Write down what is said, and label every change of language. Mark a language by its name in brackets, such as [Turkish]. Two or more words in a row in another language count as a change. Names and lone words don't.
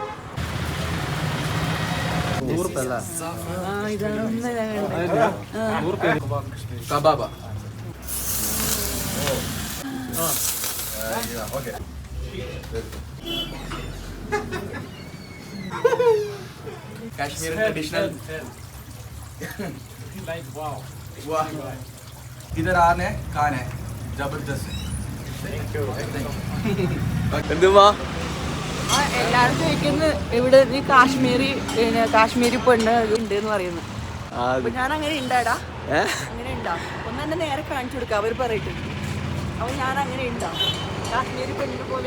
[Malayalam] കബാബ. [English] Kashmir traditional. [Hindi] वाह इधर आन है कान है जबरदस्त. [Malayalam] എന്തുവാ എല്ലാരും ചോദിക്കുന്നു ഇവിടെ നീ കാശ്മീരി പെണ്ണ് ഉണ്ട് എന്ന് പറയുന്നു. അപ്പൊ ഞാൻ അങ്ങനെ ഉണ്ടാടാ, അങ്ങനെ ഉണ്ടാ ഒന്ന് എന്നെ നേരെ കാണിച്ചു കൊടുക്കാം. അവർ പറയട്ടെ. അപ്പൊ ഞാൻ അങ്ങനെ ഉണ്ടാ കാശ്മീരി പെണ്ണിനെ പോലെ.